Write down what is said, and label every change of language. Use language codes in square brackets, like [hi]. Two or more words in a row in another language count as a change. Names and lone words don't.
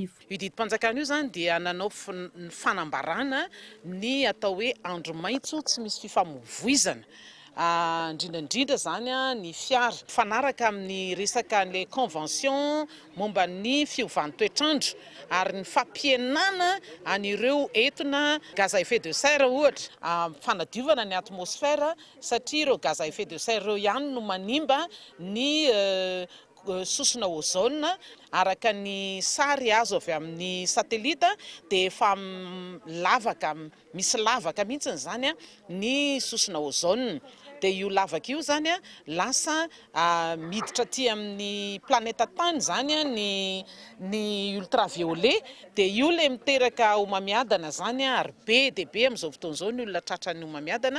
[mg] Io didim-panjakana io zany dia nanao fanambarana ny atao hoe andro maitso tsy misy fifamoivoizana. Indrindra zany ny fiara fanaraka amin'ny resaka [fr] le convention [mg] momba ny fiovan'ny toetrandro ary ny fampienana an'ireo entona [fr] gaz à effet de serre [mg] ohatra fanadiovana ny atmosfera satria ireo [fr] gaz à effet de serre [mg] ireo ihany no manimba ny sosona ozone. Araka ny sary azo avy amin'ny satelita dia efa misy lavaka mihitsy zany ny sosona ozone. Dia io lavaka io zany lasa miditra aty amin'ny planeta tany zany ny ultraviolet, dia io le miteraka homamiadana zany ary be dia be amin'izao fotoana izao ny olona tratran'ny homamiadana.